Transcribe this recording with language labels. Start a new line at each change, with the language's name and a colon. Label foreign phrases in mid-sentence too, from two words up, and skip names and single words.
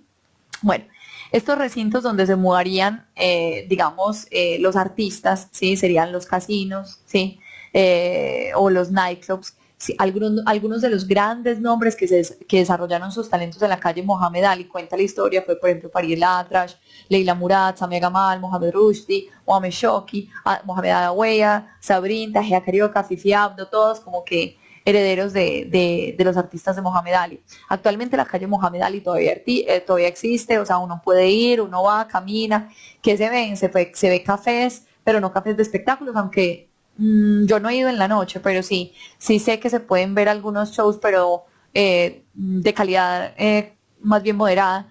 Spanish: Bueno, estos recintos donde se mudarían, digamos, los artistas, ¿sí?, serían los casinos, ¿sí?, o los nightclubs. Sí, algunos de los grandes nombres que desarrollaron sus talentos en la calle Mohamed Ali, cuenta la historia, fue por ejemplo Farid Atrash, Leila Murad, Samia Gamal, Mohamed Rushdie, Mohamed Shoki, Mohamed Adaweya, Sabrin, Tahia Carioca, Fifi Abdo, todos como que herederos de los artistas de Mohamed Ali. Actualmente la calle Mohamed Ali todavía existe, o sea, uno puede ir, uno va, camina. ¿Qué se ven? Se ve cafés, pero no cafés de espectáculos, aunque yo no he ido en la noche, pero sí sé que se pueden ver algunos shows, pero de calidad más bien moderada.